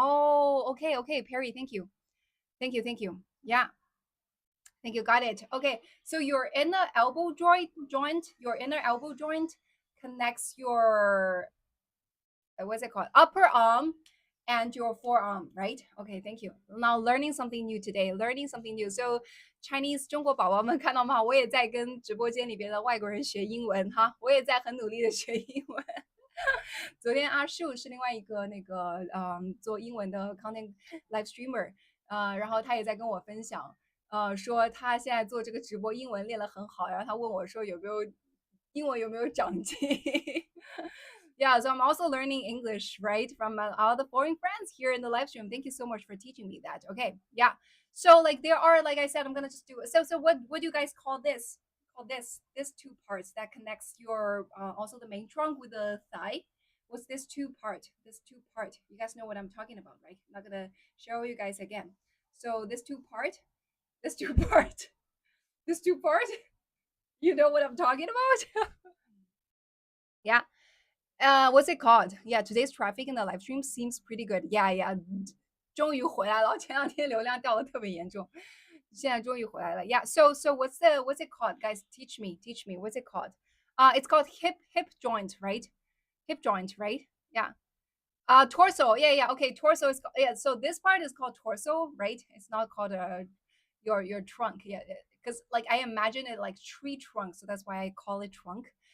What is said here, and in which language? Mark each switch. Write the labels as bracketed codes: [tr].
[en] Oh, okay, Perry, thank you. Yeah, thank you. Got it. Okay, so your inner elbow your inner elbow joint connects your what's it called? Upper arm and your forearm, right? Okay, thank you. Now learning something new today, learning something new. So Chinese [zh] 中国宝宝们看到吗？我也在跟直播间里边的外国人学英文哈，我也在很努力的学英文。昨天阿树是另外一个做英文的 [en] content live streamer， [zh] 然后他也在跟我分享，说他现在做这个直播英文练得很好，然后他问我说英文有没有长进。 [en] Yeah, so I'm also learning English, right, from all the foreign friends here in the live stream. Thank you so much for teaching me that. Okay, yeah. So like there are, like I said, I'm gonna just do it. So what do you guys call this? Call this two parts that connects your also the main trunk with the thigh. What's this two part? This two part. You guys know what I'm talking about, right? I'm not gonna show you guys again. So this two part, this two part, this two part. You know what I'm talking about? Yeah. What's it called? Yeah, today's traffic in the live stream seems pretty good. Yeah, yeah. [zh] 终于回来了，前两天流量掉的特别严重，现在终于回来了。 [en] Yeah. So what's it called, guys? Teach me. What's it called? It's called hip joint, right? Hip joint, right? Yeah. Torso. Yeah. Okay, torso is yeah. So this part is called torso, right? It's not called your trunk. Yeah, because like I imagine it like tree trunk, so that's why I call it trunk.